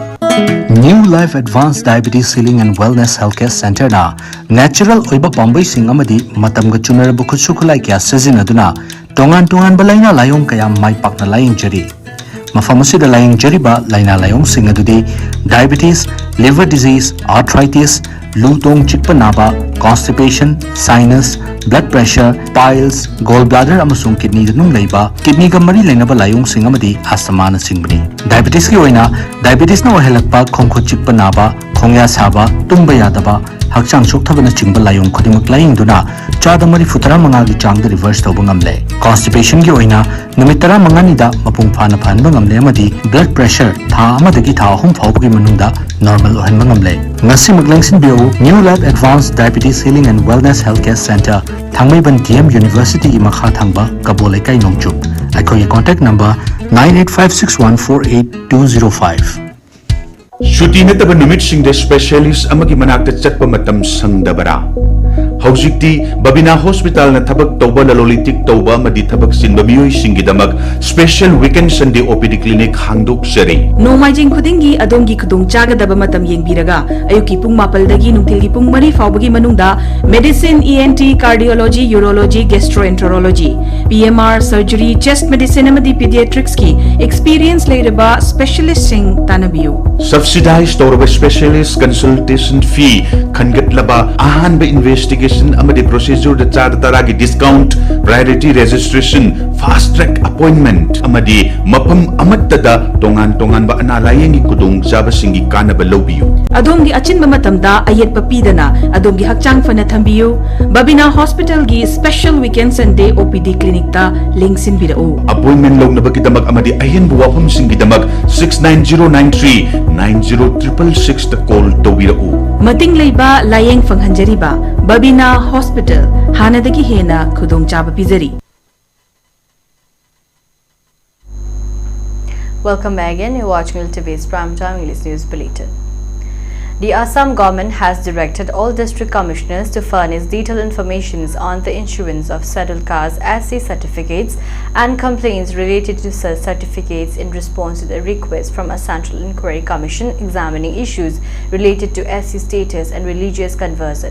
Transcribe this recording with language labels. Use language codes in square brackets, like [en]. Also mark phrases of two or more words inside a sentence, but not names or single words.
[mni] New Life Advanced Diabetes Healing and Wellness Healthcare Center na natural oiba pambai sing amadi matamga chunaraba khutsu khulai kya sajinaduna tongan balaina layong kaya mai pakna laying jari mafam asida laying jariba laina layong sing adudi diabetes, [en] liver disease, [mni] arthritis, lutong chikpa naba, [en] constipation, sinus, blood pressure, piles, gallbladder [mni] amasung kidney danung leiba kidney ga mari lainaba layong sing amadi asthma na singbani diabetes ki oina diabetes na ohelakpa khongkhot chikpa naba khongya saba tumba yadaba hakchang sokthabana chingba layong khodimak laying duna chada mari futara manga gi changda reverse toba ngamle constipation gi oina numit tara manga ni da mapung phana phanba ngamle amadi [en] blood pressure [mni] tha amadagi tha ahum phawgi manungda normal ohenba ngamle ngasi maglengsin bio New Life Advanced Diabetes Healing and Wellness Healthcare Center Thangmaiban DM University gi makha thangba kabole kai nongchup akhoi [en] contact number [mni] 9856148205 Shuti nataba numit singde specialist amagi manakta chatpa matam sangdabara Haujikti Babina Hospital na thabak tawba lalolitik tawba madi thabak sinba miyoi singidamak [en] special weekend Sunday OPD clinic [mni] hangdok sari Nomaijing khudingi adongi khudong chagadaba matam yengbiraga ayuki pung mapaldagi nungtilgi pung mari fawbagi manungda [en] medicine ENT cardiology urology gastroenterology PMR surgery chest medicine [mni] amadi pediatrics ki experience leiraba specialist sing tanabiu subsidized tawba [en] specialist consultation fee [mni] khangatlaba ahanba investigation amadi procedure da char taragi [en] discount priority registration fast track appointment [mni] amadi mapam amattada tongan ba analayengi kudong jaba singi kanaba lobiyu adongi achinba matamda ayet papidana adongi hakchang fana thambiu Babina Hospital gi [en] special weekend Sunday OPD clinic [mni] ta lingsin birao appointment logna bakidamak amadi ayen buwapam singidamak 69093 90666 ta call tawirao mating leiba layeng fanghanjariba Babina Hospital hanadagi hena khudong chaba pizari [en] Welcome back again. You're watching ELITETV's Primetime English News Bulletin. The Assam government has directed all district commissioners to furnish detailed information on the issuance of scheduled caste SC certificates and complaints related to such certificates in response to the request from a Central Inquiry Commission examining issues related to SC status and religious conversion.